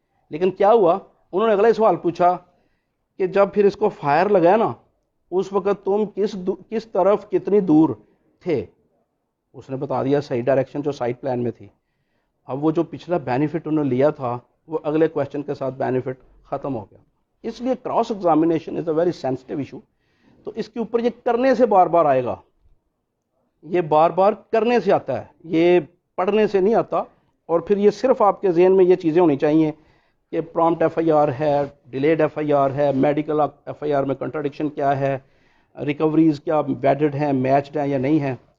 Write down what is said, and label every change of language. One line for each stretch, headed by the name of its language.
Urdu: لیکن کیا ہوا, انہوں نے اگلا سوال پوچھا کہ جب پھر اس کو فائر لگایا نا اس وقت تم کس طرف کتنی دور تھے. اس نے بتا دیا صحیح ڈائریکشن جو سائٹ پلان میں تھی. اب وہ جو پچھلا بینیفٹ انہوں نے لیا تھا وہ اگلے کویشچن کے ساتھ بینیفٹ ختم ہو گیا.
English: اس لیے cross examination is a very sensitive issue.
Urdu: تو اس کے اوپر یہ کرنے سے بار بار آئے گا, یہ بار بار کرنے سے آتا ہے, یہ پڑھنے سے نہیں آتا. اور پھر یہ صرف آپ کے ذہن میں یہ چیزیں ہونی چاہیے کہ پرومپٹ ایف آئی آر ہے, ڈیلیڈ ایف آئی آر ہے, میڈیکل ایف آئی آر میں کنٹراڈکشن کیا ہے, ریکوریز کیا ویڈڈ ہیں, میچڈ ہیں یا نہیں ہیں.